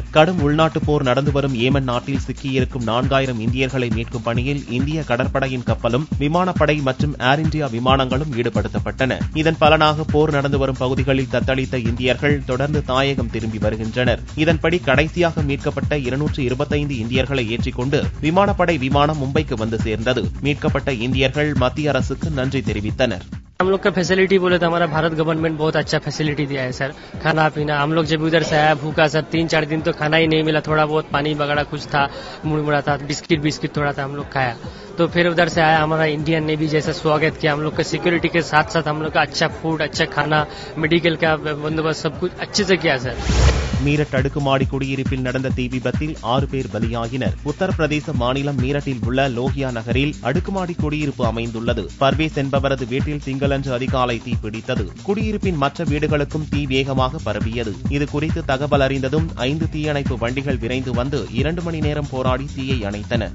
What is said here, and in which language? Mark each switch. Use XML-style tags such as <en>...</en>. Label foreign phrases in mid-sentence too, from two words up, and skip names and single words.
<ta>கடும் உள்நாட்டுப் போர் நடந்து வரும் ஏமன் நாட்டில் சிக்கியிருக்கும் 4000 இந்தியர்களை மீட்கும் பணியில் இந்திய கடற்படையின் கப்பலும், விமானப்படை மற்றும் ஏர் இண்டியா விமானங்களும் ஈடுபடுத்தப்பட்டன. இதன் பலனாக போர் நடந்து வரும் பகுதிகளில் தத்தளித்த இந்தியர்கள் தொடர்ந்து தாயகம் திரும்பி வருகின்றனர். இதன்படி கடைசியாக மீட்கப்பட்ட 225 இந்தியர்களை ஏற்றிக்கொண்டு விமானப்படை விமானம் மும்பைக்கு வந்து சேர்ந்தது. மீட்கப்பட்ட இந்தியர்கள் மத்திய அரசுக்கு நன்றி தெரிவித்தனர்.</ta> <hi>हम लोग का फैसिलिटी बोले तो हमारा भारत गवर्नमेंट बहुत अच्छा फैसिलिटी दिया है सर. खाना पीना हम लोग जब उधर से आया भूखा सर 3-4 दिन तो खाना ही नहीं मिला. थोड़ा बहुत पानी वगैरह कुछ था, मुड़मुड़ा था, बिस्किट थोड़ा था हम लोग खाया. तो फिर उधर से आया हमारा इंडियन नेवी जैसा स्वागत किया. हम लोग का सिक्योरिटी के साथ साथ हम लोग का अच्छा फूड, अच्छा खाना, मेडिकल का बंदोबस्त सब कुछ अच्छे से किया सर.</hi> <ta>மீரட் அடுக்குமாடி குடியிருப்பில் நடந்த தீ விபத்தில் 6 பேர் பலியாகினர். உத்தரப்பிரதேச மாநிலம் மீரட்டில் உள்ள லோகியா நகரில் அடுக்குமாடி குடியிருப்பு அமைந்துள்ளது. பர்வேஸ் என்பவரது வீட்டில் திங்களன்று அதிகாலை தீ பிடித்தது. குடியிருப்பின் மற்ற வீடுகளுக்கும் தீ வேகமாக பரவியது. இதுகுறித்து தகவல் அறிந்ததும் 5 தீயணைப்பு வண்டிகள் விரைந்து வந்து 2 மணி நேரம் போராடி தீயை அணைத்தன.</ta>